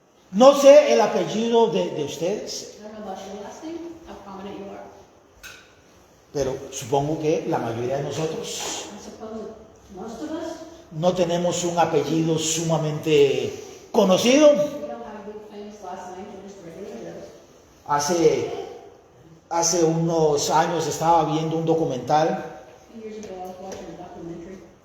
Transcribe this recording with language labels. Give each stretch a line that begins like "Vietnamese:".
Spanish: No sé el apellido de ustedes,
English: I don't know about your last name, how prominent you are.
Spanish: pero supongo que la mayoría de nosotros
English: I suppose most of us,
Spanish: no tenemos un apellido sumamente conocido.
English: we don't have big famous last names, we're just regular Joes.
Spanish: Hace unos años estaba viendo un documental
English: A few years ago, I was watching a documentary